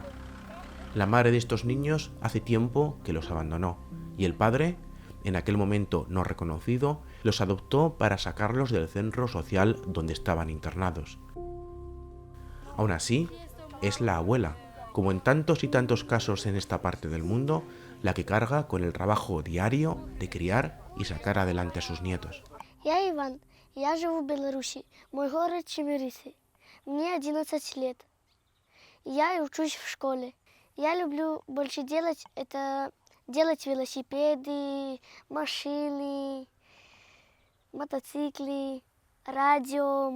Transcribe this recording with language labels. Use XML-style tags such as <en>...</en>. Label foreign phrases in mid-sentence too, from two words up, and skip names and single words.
<es>La madre de estos niños hace tiempo que los abandonó y el padre, en aquel momento no reconocido, los adoptó para sacarlos del centro social donde estaban internados. Aún así, es la abuela, como en tantos y tantos casos en esta parte del mundo, la que carga con el trabajo diario de criar y sacar adelante a sus nietos.</es> <ru>Я Иван, я живу в Беларуси, мой город Чемерицы. Мне 11 лет. Я учусь в школе. Я люблю больше делать велосипеды, машины, мотоциклы, радио, музыка.</ru>